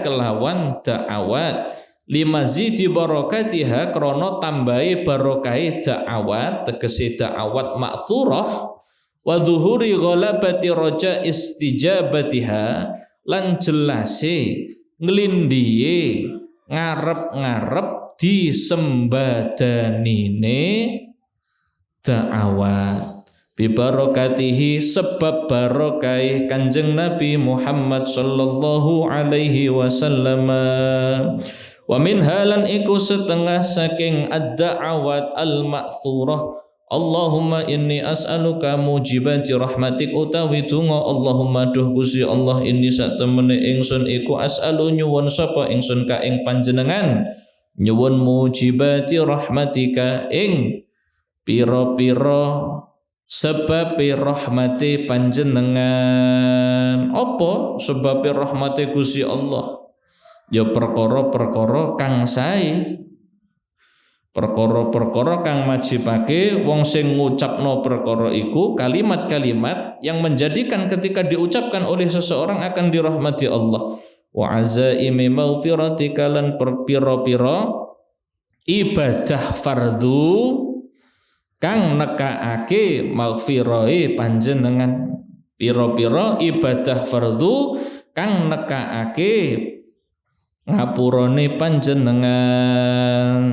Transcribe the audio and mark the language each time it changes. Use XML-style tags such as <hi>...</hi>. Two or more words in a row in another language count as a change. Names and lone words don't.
<jv>kelawan</jv> <ar>دعوات لمزيد بركاتها</ar> <jv>krana tambahi barokahe da'awat tegese da'awat ma'thurah</jv> <ar>وظهور غلبة رجاء استجابتها</ar> <jv>lan jelase nglindihe ngarep-ngarep disembadanine</jv> <ar>دعوات ببركاته</ar> <jv>sebab barokai Kanjeng Nabi Muhammad</jv> <ar>صلى الله عليه وسلم. ومن حالا</ar> <jv>iku setengah saking</jv> <ar>الدعوات المأثورة اللهم إني أسألك موجبات رحمتك</ar> <jv>utawi donga Allahumma duh Gusti Allah inni sak temene ingsun iku as'alu nyuwun sapa ingsun ka ing panjenengan nyuwun</jv> <ar>موجبات رحمتك</ar> <jv>ing pira-pira sebab rahmati panjenengan. Apa sebab rahmati Gusti Allah? Ya perkara-perkara kang sae, perkara-perkara kang majibake wong sing ngucapno perkara iku</jv> <id>kalimat-kalimat yang menjadikan ketika diucapkan oleh seseorang akan dirahmati Allah.</id> <ar>وعزائم مغفرتك</ar> <jv>lan pira-pira ibadah fardu kang nekaake maghfirahe panjenengan. Pira-pira ibadah fardu kang nekaake ngapurane panjenengan.</jv>